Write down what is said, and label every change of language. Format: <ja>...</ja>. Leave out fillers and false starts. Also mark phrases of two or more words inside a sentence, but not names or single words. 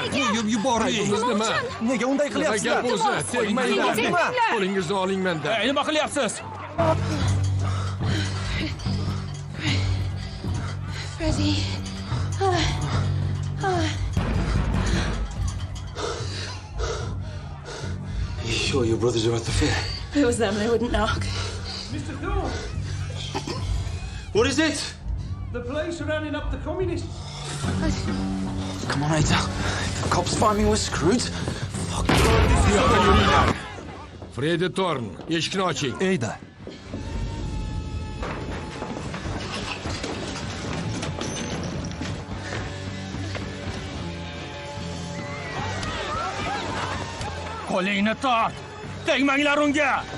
<uz>Qo'yib yuboring. Nima? Nega unday qilyapsizlar? Gap o'zi, tegmanglar. Qo'lingizni oling mendan. Nima qilyapsiz?</uz> <en>Freddie. You sure your brothers are at the fair? If it was them, they wouldn't knock. Mr. Thorne, What is it? the police are rounding up the communists. Come on, Ada. If the cops find me, we're screwed.</en> <uz>Fredi Torn, eshikni oching. Eyda. Qo'lingni tort. Tegmanglar unga.</uz>